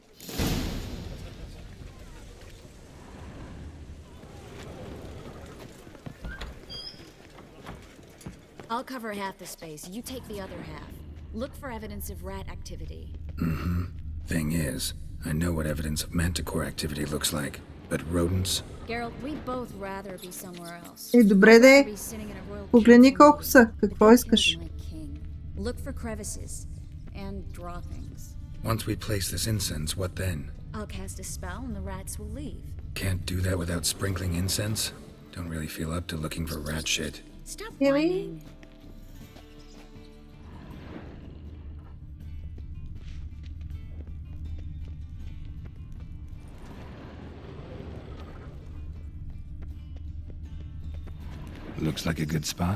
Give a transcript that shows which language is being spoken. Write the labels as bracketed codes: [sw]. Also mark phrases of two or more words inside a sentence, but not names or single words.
[en] I'll cover half the space. You take the other half. Look for evidence of rat activity. Thing is, I know what evidence of manticore activity looks like, but rodents? Geralt, we'd both rather be somewhere else. [bg] Добре де. Погледни колко са. Какво искаш? [en] Look for crevices and draw things. Once we place this incense, what then? I'll cast a spell and the rats will leave. Can't do that without sprinkling incense? Don't really feel up to looking for rat shit. Stop whining. Looks like a good spot.